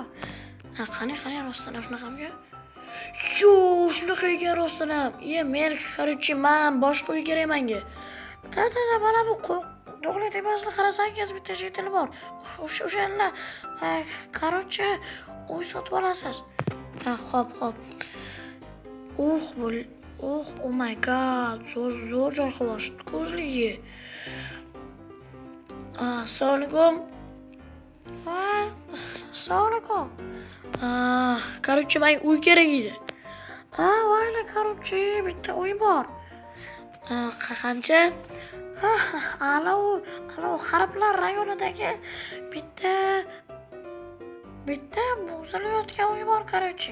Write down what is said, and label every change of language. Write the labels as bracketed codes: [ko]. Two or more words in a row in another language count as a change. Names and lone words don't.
[uz] Qani rostdan shunaqamga? Yo, shunaqa ekan rostdan ham. Men короче, men boshqa uy kerak menga. Da, mana bu do'g'lik tepasida qarasangiz bitta jetel bor. O'shanlar короче uy sotib olasiz. Xo'p. [en] Oh my god, [uz] zo'r joy qilishdi ko'zligi. Assalomu alaykum. Короче, menga uy kerak edi. Voyla, короче, bitta uy bor. Qancha? Ana u G'arblar rayonidagi bitta buzilayotgan uy bor, короче.